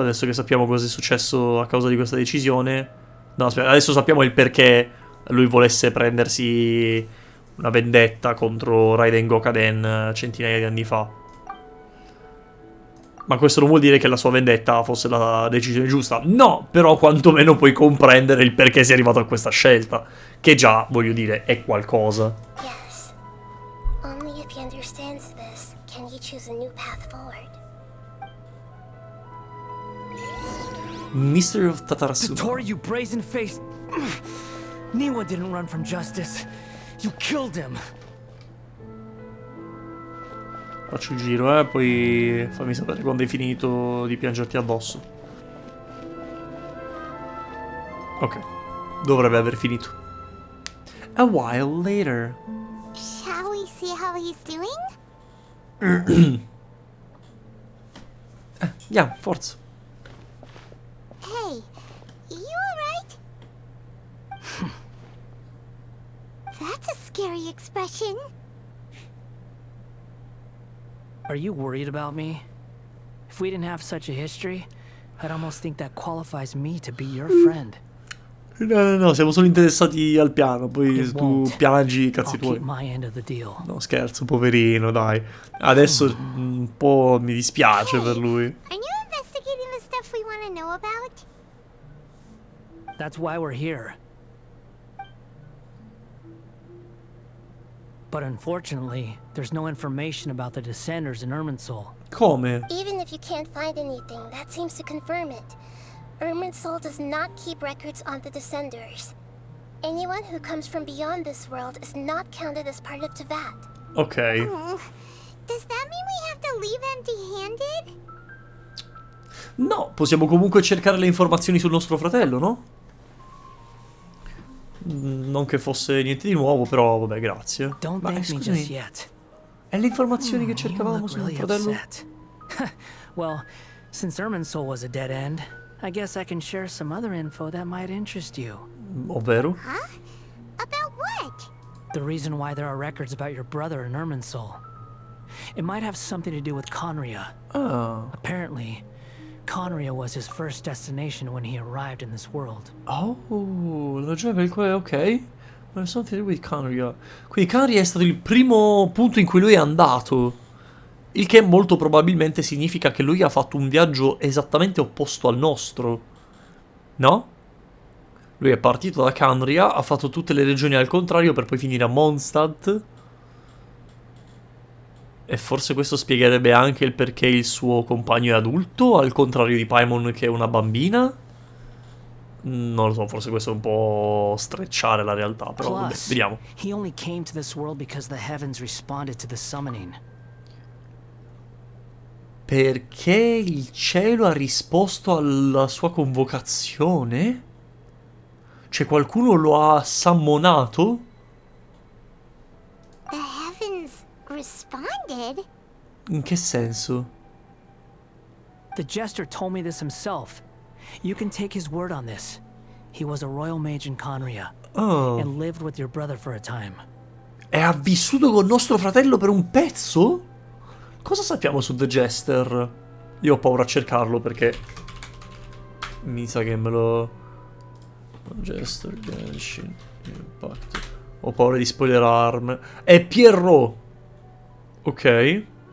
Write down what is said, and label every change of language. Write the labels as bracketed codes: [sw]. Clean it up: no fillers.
[it] Adesso che sappiamo cosa è successo a causa di questa decisione... No, aspetta, adesso sappiamo il perché lui volesse prendersi una vendetta contro Raiden Gokaden centinaia di anni fa. Ma questo non vuol dire che la sua vendetta fosse la decisione giusta. No, però quantomeno puoi comprendere il perché sia arrivato a questa scelta. Che già, voglio dire, è qualcosa. [en] Yes. Only if he understands this can he choose a new path forward. Mystery of Tatarasuna. Tori, you brazen-faced... Niwa didn't run from justice. You killed him. [it] Faccio il giro, poi fammi sapere quando hai finito di piangerti addosso. Ok, dovrebbe aver finito. [en] A while later. Shall we see how he's doing? Yeah, [it] forza. [en] Hey, you alright? That's a scary expression. Are you worried about me? If we didn't have such a history, I'd almost think that qualifies me to be your friend. [it] No, siamo solo interessati al piano, poi tu piangi i cazzi tuoi. No, scherzo, poverino, dai. Adesso un po' mi dispiace per lui. [en] Are you investigating the stuff we want to know about? That's why we're here. But unfortunately, there's no information about the Descenders in Irminsul. [it] Come? [en] Even if you can't find anything, that seems to confirm it. Irminsul does not keep records on the Descenders. Anyone who comes from beyond this world is not counted as part of Tevat. Ok. Does that mean we have to leave empty-handed? [it] No, possiamo comunque cercare le informazioni sul nostro fratello, no? Non che fosse niente di nuovo, però vabbè, grazie. Ma scusami, è le informazioni che cercavamo sul fratello? [en] Well, since Irminsul was a dead end, I guess I can share some other info that might interest you. [it] Ovvero? [en] Huh? About what? The reason why there are records about your brother in Irminsul. It might have something to do with Conria. Oh. Apparently, Conria was his first destination when he arrived in this world. [it] Oh, la ragione per il quale, ok. Ma [en] something to do with Conria. [it] Quindi Conria è stato il primo punto in cui lui è andato. Il che molto probabilmente significa che lui ha fatto un viaggio esattamente opposto al nostro. No? Lui è partito da Conria, ha fatto tutte le regioni al contrario per poi finire a Mondstadt. E forse questo spiegherebbe anche il perché il suo compagno è adulto, al contrario di Paimon che è una bambina. Non lo so, forse questo è un po' strecciare la realtà, però vabbè, vediamo. [en] He only came to this world because the heavens responded to the summoning. [it] Perché il cielo ha risposto alla sua convocazione? Cioè qualcuno lo ha sammonato? [en] The heavens responded? [it] In che senso? [en] The jester told me this himself. You can take his word on this. He was a royal mage in Conria and lived with your brother for a time. [it] E ha vissuto con nostro fratello per un pezzo? Cosa sappiamo su The Jester? Io ho paura a cercarlo perché mi sa che me lo... Jester, Genshin, Parte. Ho paura di spoilerarmi. È Pierrot. Ok.